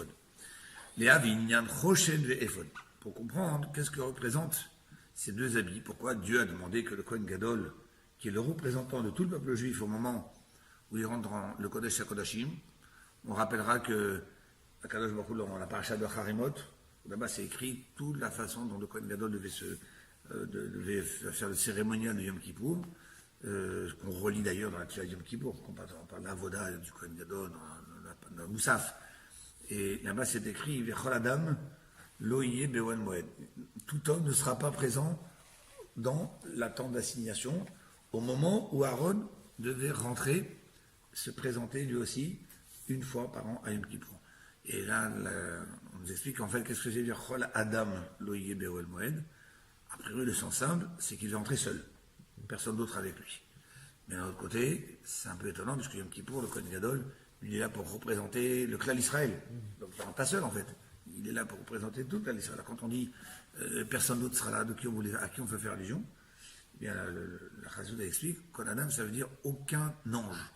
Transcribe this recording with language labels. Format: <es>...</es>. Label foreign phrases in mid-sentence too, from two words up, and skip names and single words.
<fr>Les Avinyan, Choshen et éphod. Pour comprendre qu'est-ce que représentent ces deux habits, pourquoi Dieu a demandé que le</fr> <he>Kohen Gadol,</he> <fr>qui est le représentant de tout le peuple juif au moment où il rentre dans le</fr> <he>Kodesh HaKodashim,</he> <fr>on rappellera que à</fr> <he>Kadosh Baruch Hu,</he> <fr>dans la paracha de Harimot, là-bas c'est écrit toute la façon dont le</fr> <he>Kohen Gadol</he> <fr>devait faire le cérémonial de Yom Kippour, qu'on relit d'ailleurs dans la Tfilah de Yom Kippour, on parle de l'avoda du</fr> <he>Kohen Gadol,</he> <fr>dans le Moussaf. Et là-bas c'est écrit</fr> <he>Vechol Adam lo yeh be'ohel moed.</he> <fr>Tout homme ne sera pas présent dans la tente d'assignation au moment où Aaron devait rentrer, se présenter lui aussi une fois par an à Yom Kippour. Et là, on nous explique en fait qu'est-ce que c'est dire</fr> <he>Chol Adam lo yeh be'ohel moed.</he> <fr>A priori, le sens simple, c'est qu'il est entré seul, personne d'autre avec lui. Mais d'un autre côté, c'est un peu étonnant puisque Yom Kippour, le</fr> <he>Kohen Gadol,</he> <fr>il est là pour représenter le clan d'Israël. Donc il ne rentre pas seul en fait. Il est là pour représenter tout le clan d'Israël. Quand on dit personne d'autre sera là, à qui on fait faire allusion, eh bien la Chassidut explique</fr> <he>Kol Adam,</he> <fr>ça veut dire aucun ange.</fr>